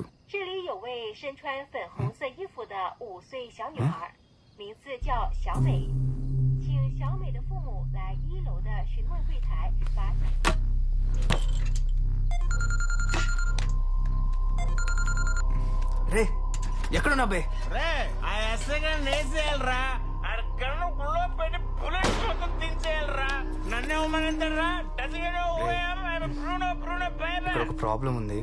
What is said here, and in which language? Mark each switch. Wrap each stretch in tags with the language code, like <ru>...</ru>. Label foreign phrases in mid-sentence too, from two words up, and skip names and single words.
<zh>这里有位身穿粉红色衣服的5岁小女孩，名字叫小美，请小美的父母来1楼的询问柜台把。</zh> <te>రే ఎక్కడున్నా బే? రే ఆ ఎస్ఐ గారిని వేసేయాలరా. అక్కడ గుళ్ళో పెట్టి బుల్లెట్ మొత్తం దించేయాలరా. నన్నే ఉమ్మనంటారా? ఇక్కడ ఒక ప్రాబ్లం ఉంది.</te>